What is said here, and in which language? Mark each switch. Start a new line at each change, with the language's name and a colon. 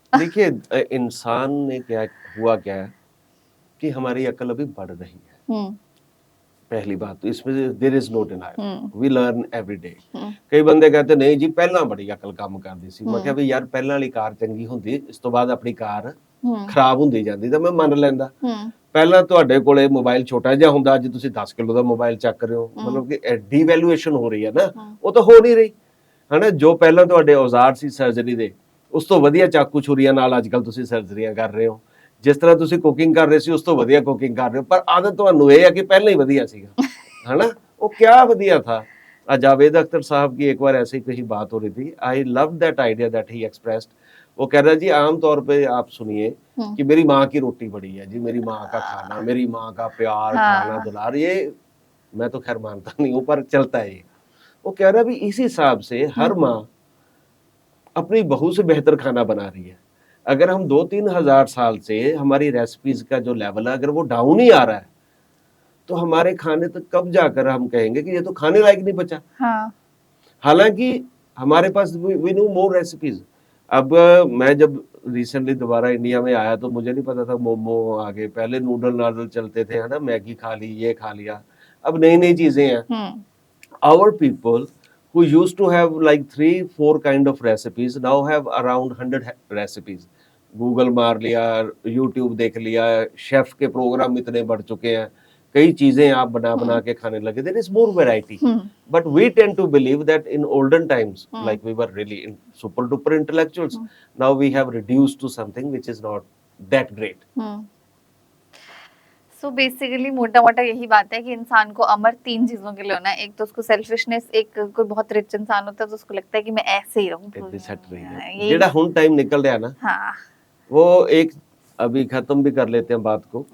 Hindi: देखिए इंसान ने क्या हुआ, क्या है कि हमारी अकल अभी बढ़ रही है, पहली बात तो इसमें
English: There is no denial, we learn every day.
Punjabi: कई बंदे कहते नहीं जी पहला बड़ी अकल काम करदी सी, मैं कहा भी यार पहला वाली कार चंगी ਹੁੰਦੀ, ਇਸ ਤੋਂ ਬਾਅਦ ਆਪਣੀ ਕਾਰ ਖਰਾਬ ਹੁੰਦੀ ਜਾਂਦੀ, ਤਾਂ ਮੈਂ ਮੰਨ ਲੈਂਦਾ। ਪਹਿਲਾਂ ਤੁਹਾਡੇ ਕੋਲੇ ਮੋਬਾਈਲ ਛੋਟਾ ਜਿਹਾ ਹੁੰਦਾ, ਅੱਜ ਤੁਸੀਂ 10 ਕਿਲੋ ਦਾ ਮੋਬਾਈਲ ਚੱਕ ਰਹੇ ਹੋ, ਮਤਲਬ ਕਿ ਐਡੀ ਵੈਲਿਊਏਸ਼ਨ ਹੋ ਰਹੀ ਹੈ ਨਾ, ਉਹ ਤਾਂ ਹੋ ਨਹੀਂ ਰਹੀ, ਹਨਾ। ਜੋ ਪਹਿਲਾਂ ਤੁਹਾਡੇ ਔਜ਼ਾਰ ਸੀ ਸਰਜਰੀ ਦੇ, ਉਸ ਤੋਂ ਵਧੀਆ ਚਾਕੂ ਛੁਰੀਆਂ ਨਾਲ ਅੱਜ ਕੱਲ ਤੁਸੀਂ ਸਰਜਰੀਆਂ ਕਰ ਰਹੇ ਹੋ। ਜਿਸ ਤਰ੍ਹਾਂ ਤੁਸੀਂ ਕੁਕਿੰਗ ਕਰ ਰਹੇ ਸੀ ਉਸ ਤੋਂ ਵਧੀਆ ਕੁਕਿੰਗ ਕਰ ਰਹੇ ਹੋ, ਪਰ ਆਦਤ ਤੁਹਾਨੂੰ ਇਹ ਹੈ ਕਿ ਪਹਿਲਾਂ ही ਵਧੀਆ ਸੀਗਾ, है ना।
Hindi: वो क्या बढ़िया था। जावेद अख्तर साहब की एक बार ऐसी कहीं बात हो रही थी,
English: I love that idea that he expressed.
Hindi: वो कह रहा जी आम तौर पे आप सुनिए कि मेरी माँ की रोटी बड़ी है जी, मेरी माँ का खाना, मेरी माँ का प्यार, खाना दुलार, ये मैं तो खैर मानता नहीं हूँ पर चलता है ये। वो कह रहा भी इस हिसाब से हर माँ अपनी बहू से बेहतर खाना बना रही है। अगर हम 2-3 हजार साल से हमारी रेसिपीज का जो लेवल है अगर वो डाउन ही आ रहा है, तो हमारे खाने तक कब जाकर हम कहेंगे कि ये तो खाने लायक नहीं बचा। हालांकि हमारे पास
English: We know more recipes.
Hindi: अब मैं जब रिसेंटली दोबारा इंडिया में आया तो मुझे नहीं पता था मोमो आ गए, पहले नूडल नाडल चलते थे, है ना, मैगी खा ली, ये खा लिया, अब नई नई चीजें हैं।
English: Our people who used to have like 3-4 kind of recipes now have around 100 recipes।
Hindi: Google मार लिया, यूट्यूब देख लिया, शेफ के प्रोग्राम इतने बढ़ चुके हैं, कई चीजें आप बना बना के खाने लगे,
English: there is more variety। but we tend to believe that in olden times like we were really super duper intellectuals, now we have reduced to something which is not that great।
Hindi: So basically मोटा मोटा यही बात है कि इंसान को अमर 3 चीजों के लिए होना है। एक तो उसको सेल्फिशनेस, एक कोई बहुत रिच इंसान होता है तो उसको लगता है कि मैं ऐसे ही रहूं,
Punjabi: जेड़ा हुन टाइम निकल रहा ना,
Hindi: हाँ, वो एक अभी खत्म भी कर लेते हैं बात को।